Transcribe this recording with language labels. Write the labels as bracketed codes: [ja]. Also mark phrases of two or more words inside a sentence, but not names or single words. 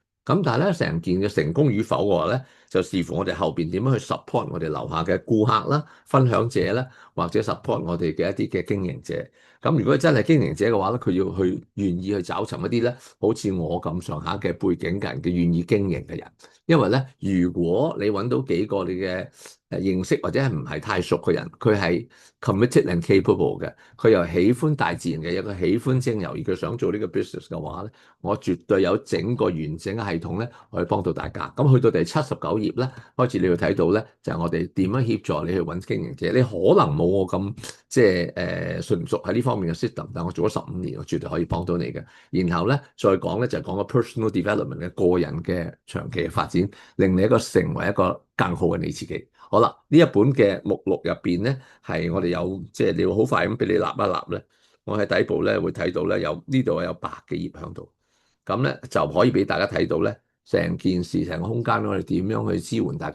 [yue] 咁但係咧，成件嘅成功與否嘅話咧，就視乎我哋後邊點樣去 support 我哋樓下嘅顧客啦、分享者啦，或者 support 我哋嘅一啲嘅經營者。咁如果真係經營者嘅話咧，佢要去願意去找尋一啲咧，好似我咁上下嘅背景嘅人嘅願意經營嘅人。因為咧，如果你揾到幾個你嘅認識或者係唔係太熟嘅人，佢係 [en] committed and capable [yue] 嘅，佢又喜歡大自然嘅，有個喜歡精油，而佢想做呢個 business 嘅話咧，我絕對有整個完整嘅系統咧，可以幫到大家。咁去到第79頁咧，開始你要睇到咧，就係我哋點樣協助你去揾經營者。你可能冇我咁即係純熟喺呢方面嘅 system，但我做咗15年，我絕對可以幫到你嘅。然後咧再講咧就係講個 [en] personal development [yue] 嘅個人嘅長期嘅發展，令你成為一個更好嘅你自己。好啦，呢一本嘅目錄入邊咧，係我哋有即係你會好快咁俾你立一立咧。我喺底部咧會睇到咧有呢度有100幾頁喺度，咁咧就可以俾大家睇到咧成件事成個空間我哋點樣去支援大家。